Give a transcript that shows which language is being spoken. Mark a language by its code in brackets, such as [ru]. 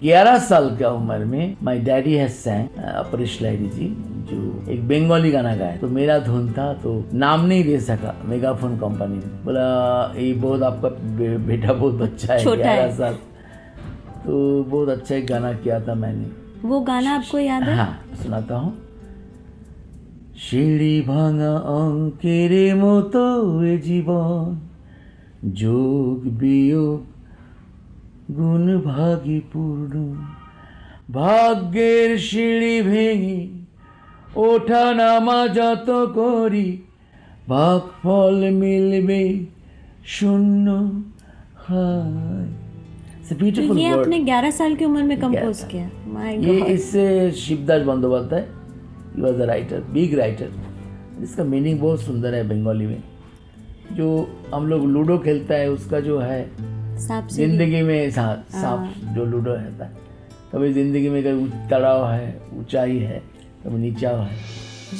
[hi] 11 साल की उम्र में [en] my daddy has sang [hi] Aparesh Lahiri जी जो एक बंगाली गाना गाया, तो मेरा धुन था, तो नाम नहीं दे सका। मेगाफोन कंपनी ने बोला ये बहुत आपका बेटा बहुत बच्चा है, 11 साल, तो बहुत अच्छा एक गाना किया था मैंने। वो गाना आपको याद है? हाँ, सुनाता हूँ। [bn] সিঁড়ি ভাঙা অঙ্কের মতো এ জীবন, যোগ বিয়োগ গুণ ভাগে পূর্ণ, ভাগ্যের সিঁড়ি ভেঙে ওঠা নামা যত করি, ভাগফল মিলবে শূন্য হয়। [hi] तो ये आपने 11 साल की उम्र में कंपोज किया? ये इससे Shivdas Bandyopadhyay, [en] He was a writer, big writer. [hi] इसका मीनिंग बहुत सुंदर है बंगाली में। जो हम लोग लूडो खेलता है उसका जो है जिंदगी में सांप जो लूडो रहता है, कभी जिंदगी में कभी तड़ाव है, ऊंचाई है, कभी नीचाव है।